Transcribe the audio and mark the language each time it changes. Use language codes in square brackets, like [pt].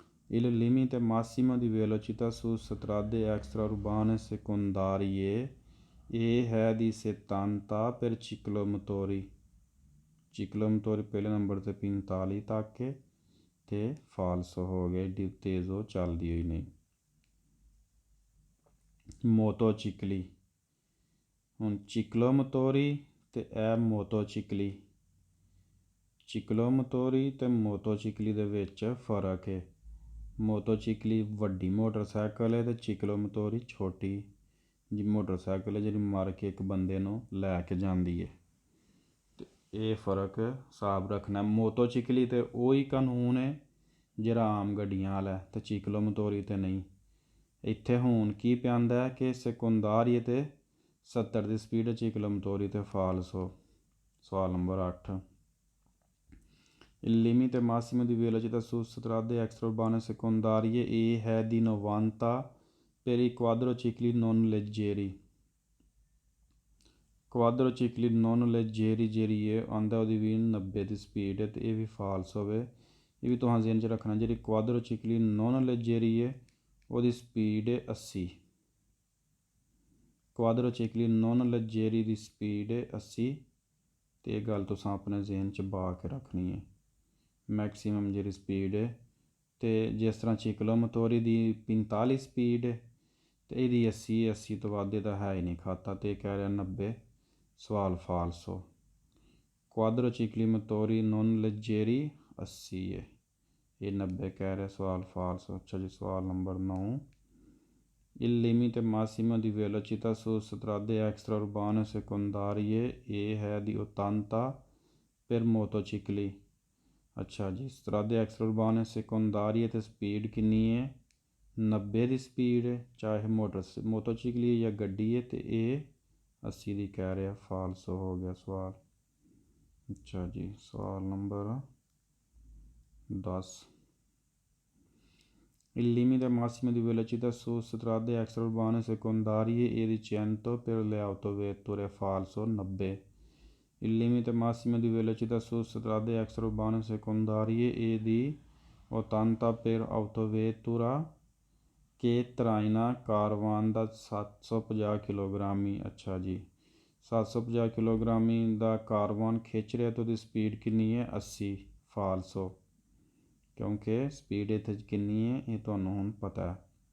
[it] Il limite massimo di velocità su strade extraurbane secondarie è di 70 per ciclomotori। [pa] ciclomotori ਪਹਿਲੇ number 'ਤੇ 45 ਤੱਕ ਹੈ ਤੇ ਫਾਲਸ ਹੋ ਗਏ, ਏਡੀ ਤੇਜ਼ ਉਹ ਚੱਲਦੀ ਹੋਈ ਨਹੀਂ। ਮੋਟੋਚਿਕਲੀ, ਹੁਣ ਚਿਕਲੋਮੋਟੋਰੀ ਤੇ ਇਹ ਮੋਟੋਚਿਕਲੀ। ਚਿਕਲੋਮੋਟੋਰੀ ਤੇ ਮੋਟੋਚਿਕਲੀ ਦੇ ਵਿੱਚ ਫਰਕ ਹੈ। ਮੋਟੋਚਿਕਲੀ ਵੱਡੀ ਮੋਟਰਸਾਈਕਲ ਹੈ ਤੇ ਚਿਕਲੋਮੋਟੋਰੀ ਛੋਟੀ ਜੀ ਮੋਟਰਸਾਈਕਲ ਹੈ ਜਿਹੜੀ ਮਾਰ ਕੇ ਇੱਕ ਬੰਦੇ ਨੂੰ ਲੈ ਕੇ ਜਾਂਦੀ ਹੈ। ਤੇ ਇਹ ਫਰਕ ਹਿਸਾਬ ਰੱਖਣਾ। ਮੋਟੋਚਿਕਲੀ ਤੇ ਉਹੀ ਕਾਨੂੰਨ ਹੈ ਜਿਹੜਾ ਆਮ ਗੱਡੀਆਂ ਵਾਲਾ ਤੇ ਚਿਕਲੋਮੋਟੋਰੀ ਤੇ ਨਹੀਂ। ਇੱਥੇ ਹੁਣ ਕੀ ਪੈਂਦਾ ਕਿ ਸੈਕੰਡਾਰੀ ਤੇ 70 ਦੀ ਸਪੀਡ ਚਿਕਲੋਮੋਟੋਰੀ ਤੇ ਫਾਲਸ ਹੋ। ਸਵਾਲ number 8 [it] Il limite massimo di velocità su strade extraurbane secondarie è di 90 per i quadricicli non leggeri। [pa] ਕੁਆਦਰੋਚਿਕਲੀ non ਲੈਜੇਰੀ ਜਿਹੜੀ ਹੈ ਆਉਂਦਾ ਉਹਦੀ ਵੀ 90 ਦੀ ਸਪੀਡ ਹੈ ਤੇ ਇਹ ਵੀ ਫਾਲਸ ਹੋਵੇ। ਇਹ ਵੀ ਤੁਹਾਨੂੰ ਜ਼ਿਹਨ 'ਚ ਰੱਖਣਾ। ਜਿਹੜੀ ਕੁਆਦਰੋਚਿਕਲੀ ਨੋਨ ਲੈਜੇਰੀ ਹੈ ਉਹਦੀ ਸਪੀਡ ਹੈ 80। ਕੁਆਦਰੋਚਿਕਲੀ ਨੋਨ ਲੈਜੇਰੀ ਦੀ ਸਪੀਡ ਹੈ 80 ਤੇ ਇਹ ਗੱਲ ਤੁਸੀਂ ਆਪਣੇ ਜ਼ਿਹਨ 'ਚ ਪਾ ਕੇ ਰੱਖਣੀ ਹੈ। ਮੈਕਸੀਮਮ ਜਿਹੜੀ ਸਪੀਡ ਹੈ ਤੇ ਜਿਸ ਤਰ੍ਹਾਂ ਚਿਕਲੋਮੋਟੋਰੀ ਦੀ 45 ਸਪੀਡ ਹੈ ਤੇ ਇਹਦੀ 80 ਤੋਂ ਵੱਧ ਇਹਦਾ ਹੈ ਹੀ ਨਹੀਂ ਖਾਤਾ ਤੇ ਕਹਿ ਰਿਹਾ 90। ਸਵਾਲ ਫਾਲਸ ਹੋ। ਕੁਆਦਰੋਚਿਕਲੀ ਮੋਟੋਰੀ ਨੋਨ ਲੈਜੇਰੀ 80 ਹੈ, ਇਹ 90 ਕਹਿ ਰਿਹਾ। ਸਵਾਲ ਫਾਲਸ ਹੋ। ਅੱਛਾ ਜੀ ਸਵਾਲ number 9 [it] Il limite massimo di velocità su strade extraurbane secondarie è di 80 per motocicli। [pa] ਅੱਛਾ ਜੀ [it] strade extraurbane secondarie [pa] ਤੇ ਸਪੀਡ ਕਿੰਨੀ ਹੈ 90 ਦੀ ਸਪੀਡ ਹੈ ਚਾਹੇ ਮੋਟਰਸਾਈਕਲ ਜਾਂ ਗੱਡੀ ਹੈ ਤੇ ਇਹ 80 ਦੀ ਕਹਿ ਰਿਹਾ। ਫਾਲਸ ਹੋ ਗਿਆ ਸਵਾਲ। ਅੱਛਾ ਜੀ ਸਵਾਲ number 10 [it] Il limite massimo di velocità su strade extraurbane secondarie è di 100 per le autovetture falso 90। Il limite massimo di velocità su strade extraurbane secondarie è di 80 per autovettura che traina caravan da 750 ਕਿਲੋਗ੍ਰਾਮੀ। [pa] ਅੱਛਾ ਜੀ 750 ਕਿਲੋਗ੍ਰਾਮੀ ਦਾ ਕਾਰਵਾਨ ਖਿੱਚ ਰਿਹਾ ਤਾਂ ਉਹਦੀ speed ਕਿੰਨੀ ਹੈ 80। False ਹੋ ਕਿਉਂਕਿ ਸਪੀਡ ਇੱਥੇ ਕਿੰਨੀ ਹੈ ਇਹ ਤੁਹਾਨੂੰ ਹੁਣ ਪਤਾ ਹੈ।